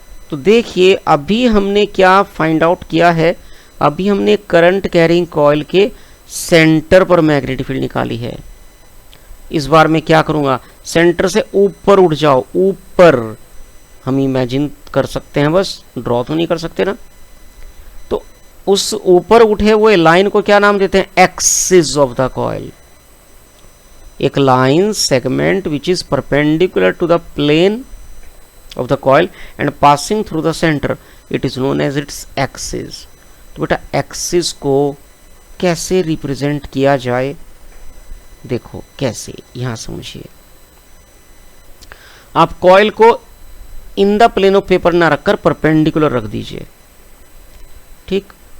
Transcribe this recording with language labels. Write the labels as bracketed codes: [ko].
[hi] तो देखिए अभी हमने क्या फाइंड आउट किया है, अभी हमने करंट कैरिंग कॉइल के सेंटर पर मैग्नेटिक फील्ड निकाली है। इस बार मैं क्या करूंगा, सेंटर से ऊपर उठ जाओ, ऊपर हम इमेजिन कर सकते हैं, बस ड्रॉ तो नहीं कर सकते ना। तो उस ऊपर उठे हुए लाइन को क्या नाम देते हैं, [en] Axis of the coil. एक line segment which is perpendicular to the plane of the coil and passing through the center, it is known as its axis। [hi] तो बेटा एक्सिस को कैसे रिप्रेजेंट किया जाए, देखो कैसे, यहां समझिए। आप कॉइल को [en] in the plane of paper [hi] ना रखकर परपेंडिकुलर रख दीजिए, ठीक।